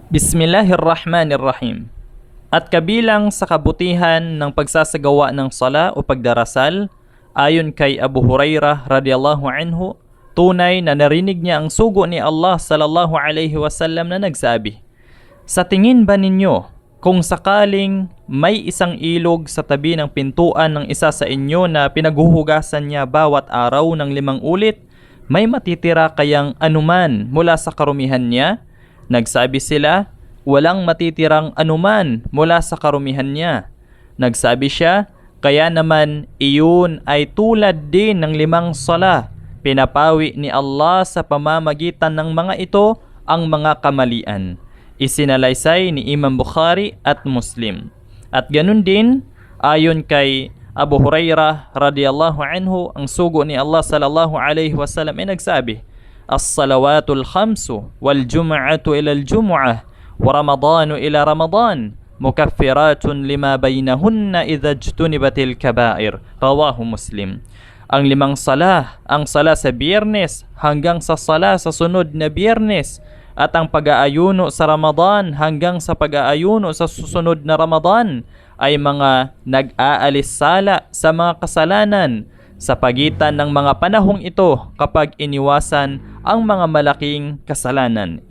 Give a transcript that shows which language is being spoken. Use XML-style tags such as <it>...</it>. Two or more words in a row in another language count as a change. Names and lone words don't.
<tl>Bismillahirrahmanirrahim. At kabilang sa kabutihan ng pagsasagawa ng sala o pagdarasal, ayon kay Abu Hurairah</tl> <ar>رضي الله عنه,</ar> <tl>tunay na narinig niya ang sugo ni Allah</tl> <ar>صلى الله عليه وسلم</ar> <tl>na nagsabi, "Sa tingin ba ninyo, kung sakaling may isang ilog sa tabi ng pintuan ng isa sa inyo na pinaghuhugasan niya bawat araw ng 5 ulit, may matitira kayang anuman mula sa karumihan niya?" Nagsabi sila, "Walang matitirang anuman mula sa karumihan niya." Nagsabi siya, "Kaya naman iyon ay tulad din ng 5 sala. Pinapawi ni Allah sa pamamagitan ng mga ito ang mga kamalian." Isinalaysay ni Imam Bukhari at Muslim. At ganun din, ayon kay Abu Hurairah</tl> <ar>رضي الله عنه,</ar> <tl>ang sugo ni Allah</tl> <ar>صلى الله عليه وسلم</ar> <tl>ay nagsabi,</tl> <ar>"الصلوات الخمس والجمعة إلى الجمعة ورمضان إلى رمضان مكفرات لما بينهن إذا اجتنبت الكبائر." رواه مسلم.</ar> <tl>Ang 5 sala, ang sala sa Biyernes hanggang sa sala sa sunod na Biyernes, at ang pag-aayuno sa Ramadan hanggang sa pag-aayuno sa susunod na Ramadan ay mga nag-aalis sala sa mga kasalanan sa pagitan ng mga panahong ito kapag iniwasan ang mga malaking kasalanan.</tl>